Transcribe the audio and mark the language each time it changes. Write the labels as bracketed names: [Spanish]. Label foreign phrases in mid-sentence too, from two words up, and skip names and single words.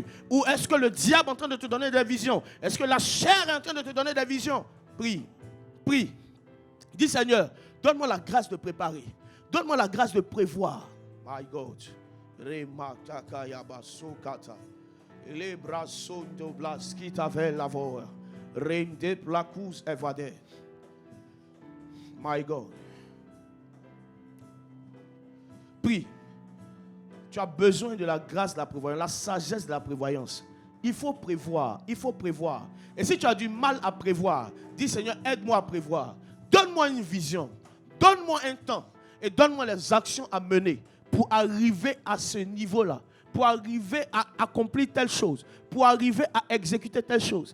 [French] Ou est-ce que le diable est en train de te donner des visions? Est-ce que la chair est en train de te donner des visions? Prie, prie. Dis, Seigneur, donne-moi la grâce de préparer. Donne-moi la grâce de prévoir. [English] My God. Les bras sont de blas qui t'avaient lavor. Rende placous evadé. My God. [French] Prie. Tu as besoin de la grâce de la prévoyance, la sagesse de la prévoyance. Il faut prévoir, il faut prévoir. Et si tu as du mal à prévoir, dis, Seigneur, aide-moi à prévoir. Donne-moi une vision, donne-moi un temps et donne-moi les actions à mener pour arriver à ce niveau-là, pour arriver à accomplir telle chose, pour arriver à exécuter telle chose.